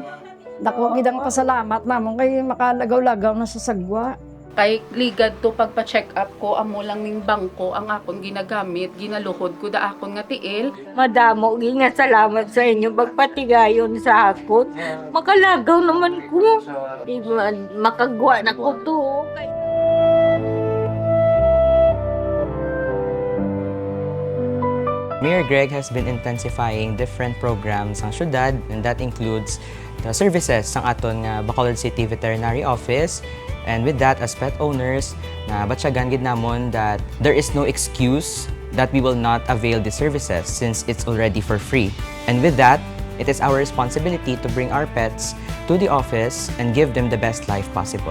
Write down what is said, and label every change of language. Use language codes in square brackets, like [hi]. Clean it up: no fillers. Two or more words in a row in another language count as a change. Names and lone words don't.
[hil] Dako gidang pasalamat namon kay makalagaw-lagaw na sa sagwa. Kay ligad to pagpa-check up ko, amo lang ning bangko ang akon ginagamit, ginaluhod ko da akon nga tiil. Madamo, nga salamat sa inyo pagpatigayon sa akon. Makalagaw naman ko. Makagwa na ko to. [en] Mayor Greg has been intensifying different programs [hil] sa syudad, [en] and that includes the services [hil] sang aton nga [en] Bacolod City Veterinary Office. And with that, as pet owners, [hil] na batsyagan gid namon [en] that there is no excuse that we will not avail the services since it's already for free. And with that, it is our responsibility to bring our pets to the office and give them the best life possible.